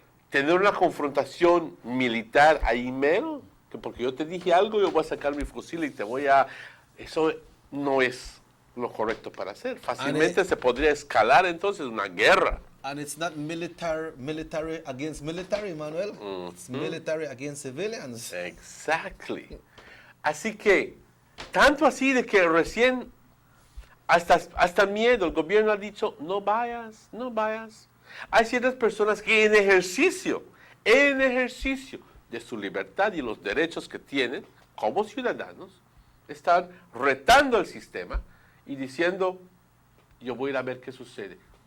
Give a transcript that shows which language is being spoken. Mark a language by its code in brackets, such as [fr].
[es] ¿Tener una confrontación militar ahí mero? Que porque yo te dije algo, yo voy a sacar mi fusil y te voy a... Eso no es lo correcto para hacer. Fácilmente se podría escalar entonces una guerra. [en] And it's not military against military, Manuel. It's military against civilians. Exactly. [es] Así que, tanto así de que recién, hasta miedo, el gobierno ha dicho, no vayas, no vayas. Hay ciertas personas que en ejercicio de su libertad y los derechos que tienen como ciudadanos, están retando el sistema y diciendo, yo voy a ir a ver qué sucede.